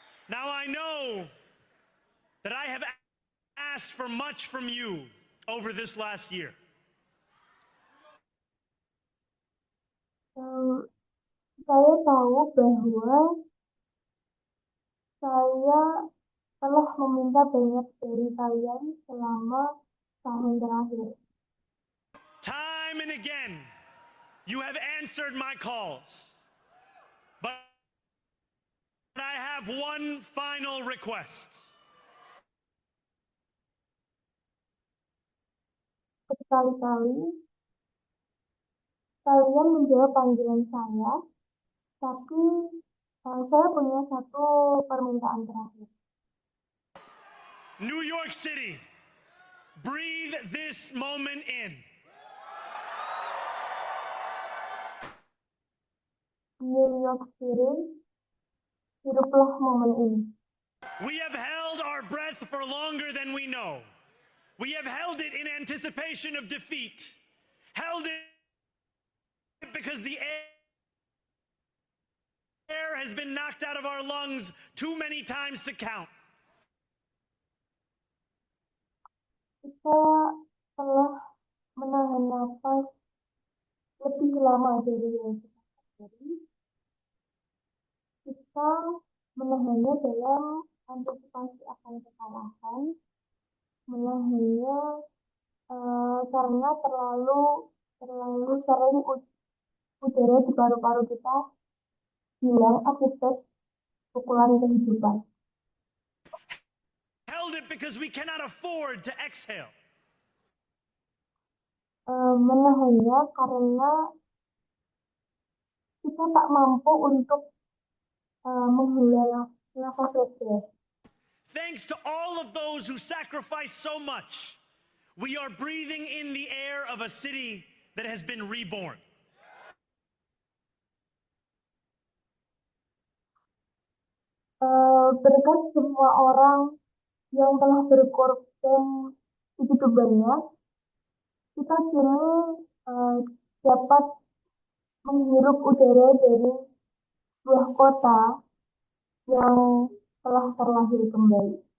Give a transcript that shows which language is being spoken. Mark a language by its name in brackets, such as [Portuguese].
[English] Now I know that I have asked for much from you over this last year. [Indonesian] Saya tahu bahwa saya telah meminta banyak dari kalian selama tahun terakhir. [English] Time and again, you have answered my calls. But I have one final request. [Indonesian] Berkali-kali kalian menjawab panggilan saya, tapi saya punya satu permintaan terakhir. [English] New York City, breathe this moment in. [Indonesian] New York City, hiduplah momen ini. [English] We have held our breath for longer than we know. We have held it in anticipation of defeat. Held it because the air has been knocked out of our lungs too many times to count. [Indonesian] Kita telah menahan nafas lebih lama dari yang kita sadari. Kita menahannya dalam antisipasi akan kekalahan, menahannya karena terlalu sering udara di paru-paru kita hilang akibat pukulan kehidupan. [English] Held it because we cannot afford to exhale. [Indonesian] Menahannya karena kita tak mampu untuk menghela nafas lega. [English] Thanks to all of those who sacrificed so much, we are breathing in the air of a city that has been reborn. [Indonesian] Berkat semua orang yang telah berkorban begitu banyak, kita kini dapat menghirup udara dari sebuah kota yang telah terlahir kembali.